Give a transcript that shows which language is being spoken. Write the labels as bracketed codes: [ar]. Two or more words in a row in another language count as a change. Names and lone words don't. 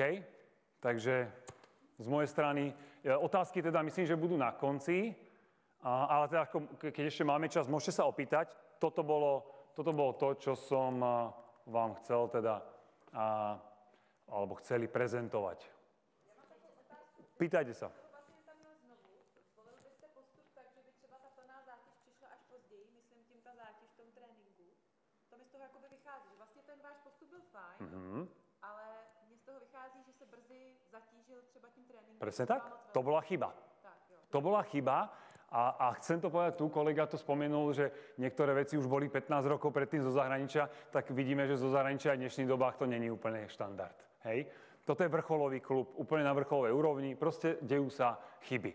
[sk] Takže z mojej strany, otázky teda myslím, že budú na konci, ale teda, keď ešte máme čas, môžete sa opýtať. Toto bolo to, čo som vám chcel teda, alebo chceli prezentovať. Pýtajte sa. [cs] Zvolil byste postup tak, že by třeba ta plná zátěž přišla až později, myslím tím ta zátěž v tom tréninku. To mi z toho jakoby vychází, že vlastně ten váš postup byl fajn, ale mně z toho vychází, že se brzy zatížil třeba tím tréninkem. [sk] Presne tak? To bola chyba. [cs] Tak, jo. [sk] To bola chyba. A chcem to povedať tu, kolega to spomenul, že niektoré veci už boli 15 rokov predtým zo zahraničia, tak vidíme, že zo zahraničia aj v dnešných dobách to není úplne štandard. Hej? Toto je vrcholový klub, úplne na vrcholovej úrovni, proste dejú sa chyby.